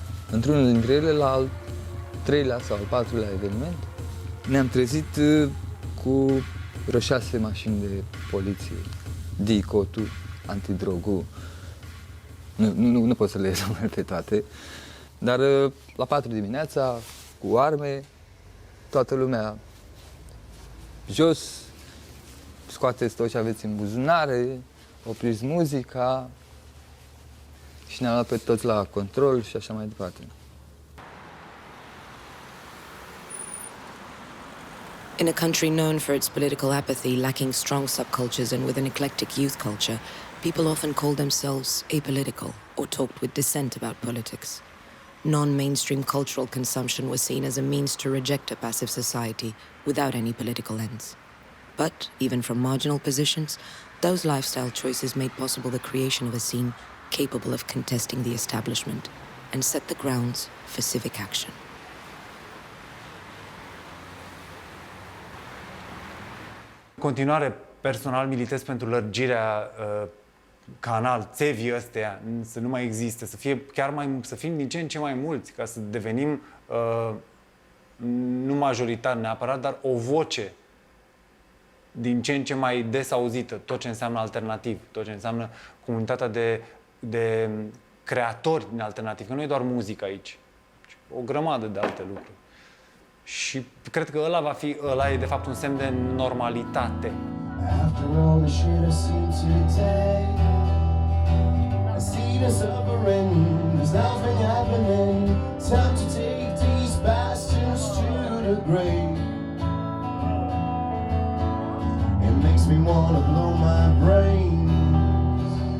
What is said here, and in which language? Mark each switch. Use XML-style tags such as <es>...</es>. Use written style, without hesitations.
<ro>Într-unul dintre ele, la al 3-lea sau al 4-lea eveniment, ne-am trezit cu vreo 6 mașini de poliție, DICOT-ul, antidrogul, nu pot să le ies pe toate, dar la 4 dimineața, cu arme, toată lumea jos, scoateți tot ce aveți în buzunare, opriți muzica și ne-am luat pe toți la control și așa mai departe.</ro> <en>In a country known for its political apathy, lacking strong subcultures, and with an eclectic youth culture, people often called themselves apolitical or talked with dissent about politics. Non-mainstream cultural consumption was seen as a means to reject a passive society without any political ends. But, even from marginal positions, those lifestyle choices made possible the creation of a scene capable of contesting the establishment and set the grounds for civic action.</en> <ro>În continuare, personal militez pentru lărgirea canal, țevii ăstea, să nu mai existe, să fie chiar să fim din ce în ce mai mulți, ca să devenim nu majoritar neapărat, dar o voce din ce în ce mai des auzită, tot ce înseamnă alternativ, tot ce înseamnă comunitatea de creatori din alternativ, că nu e doar muzică aici, ci o grămadă de alte lucruri. Și cred că ăla e de fapt un semn de normalitate.</ro> <en>After all the shit I've seen today, I see the suffering, there's nothing happening. Time to take these bastards to the grave. It makes me wanna blow my brains.</en>